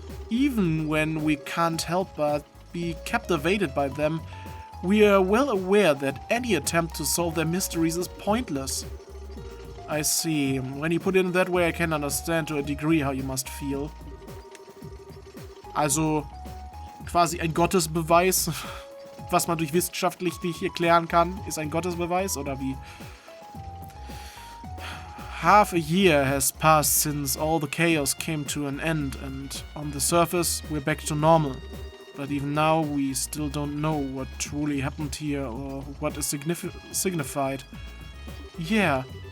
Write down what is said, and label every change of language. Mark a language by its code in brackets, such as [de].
[en] Even when we can't help but be captivated by them, We are well aware that any attempt to solve their mysteries is pointless. I see. When you put it in that way, I can understand to a degree how you must feel. [de] Also, quasi ein Gottesbeweis, was man durch wissenschaftlich nicht erklären kann, ist ein Gottesbeweis, oder wie? [en] Half a year has passed since all the chaos came to an end, and on the surface, we're back to normal. But even now, we still don't know what truly happened here or what is signified. Yeah.